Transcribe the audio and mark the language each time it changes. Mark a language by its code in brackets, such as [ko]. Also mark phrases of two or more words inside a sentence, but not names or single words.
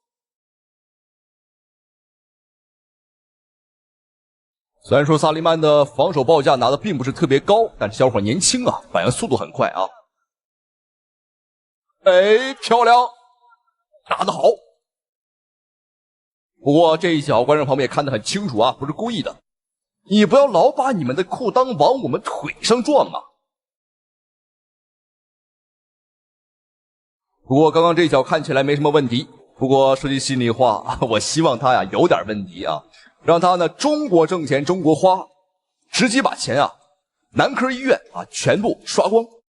[zh] 雖然說薩利曼的防守報價拿的並不是特別高，但是小伙年輕啊，反應速度很快啊。哎，漂亮，打得好。不過這一腳觀眾朋友們也看得很清楚啊，不是故意的。你不要老把你們的褲襠往我們腿上撞啊！不過剛剛這一腳看起來沒什麼問題，不過說句心裡話，我希望他呀有點問題啊，讓他呢中國掙錢中國花，直接把錢啊男科醫院啊全部刷光。